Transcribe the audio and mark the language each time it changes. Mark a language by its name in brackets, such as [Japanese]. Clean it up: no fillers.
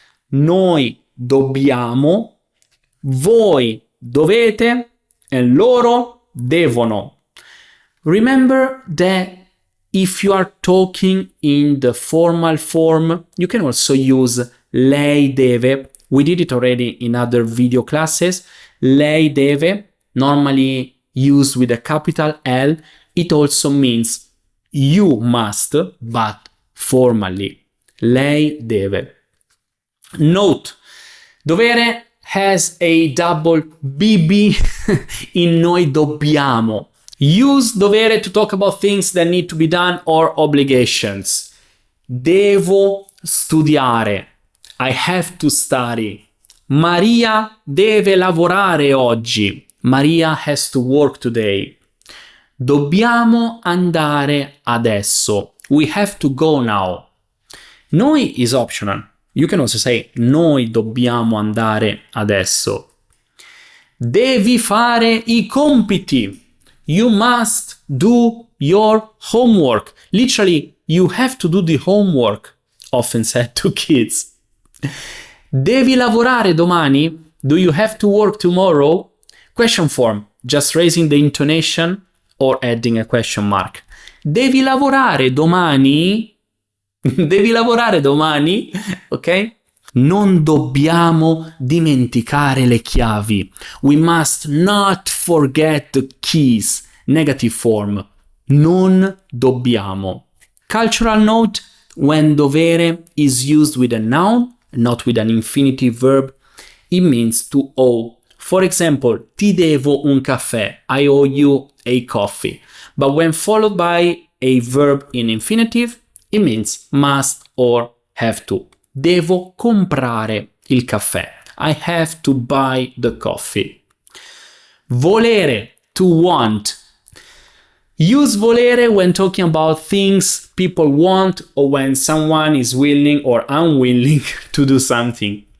[Italian] Noi dobbiamo, voi dovete, e loro devono. [English] Remember that if you are talking in the formal form, you can also use [Italian] lei deve. [English] We did it already in other video classes. [Italian] Lei deve, [English] normally used with a capital L, it also means you must, but formally. [Italian] Lei deve. [English] Note, dovere has a double BB in [Italian] noi dobbiamo. [English] Use dovere to talk about things that need to be done or obligations. [Italian] Devo studiare. [English] I have to study. [Italian] Maria deve lavorare oggi. [English] Maria has to work today. [Italian] Dobbiamo andare adesso. [English] We have to go now. Noi is optional. You can also say [Italian] noi dobbiamo andare adesso. Devi fare i compiti. [English] You must do your homework. Literally, you have to do the homework, often said to kids. [Italian] Devi lavorare domani? [English] Do you have to work tomorrow? Question form, just raising the intonation or adding a question mark. [Italian] Devi lavorare domani? Devi lavorare domani? Ok? Non dobbiamo dimenticare le chiavi. [English] We must not forget the keys. Negative form. [Italian] Non dobbiamo. [English] Cultural note, when dovere is used with a noun, not with an infinitive verb, it means to owe. For example, [Italian] ti devo un caffè. [English] I owe you a coffee. But when followed by a verb in infinitive, it means must or have to. [Italian] Devo comprare il caffè. [English] I have to buy the coffee. Volere, to want. Use volere when talking about things people want or when someone is willing or unwilling to do something.